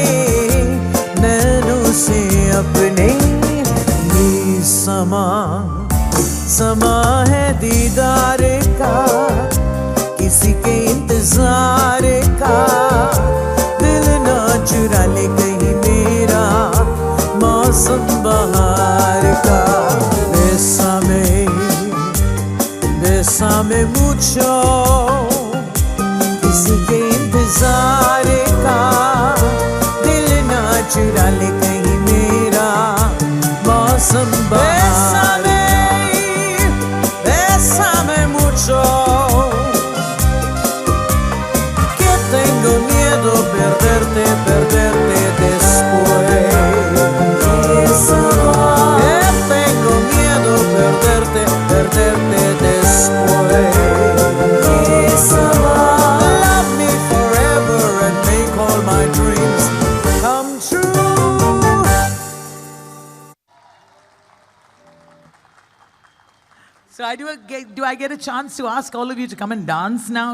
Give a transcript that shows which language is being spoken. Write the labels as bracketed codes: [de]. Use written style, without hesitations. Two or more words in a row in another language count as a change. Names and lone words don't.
[hi] नैनों से अपने ये समा है दीदार का किसी के इंतजार का दिल ना चुरा ले कहीं मेरा मौसम बहार का [es] bésame mucho [hi] किसी के इंतजार का दिल ना चुरा ले कहीं मेरा मौसम बहार [es] bésame mucho tengo miedo perderte después. Tengo miedo perderte después. [en] Love me forever and make all my dreams come true. So do I get a chance to ask all of you to come and dance now?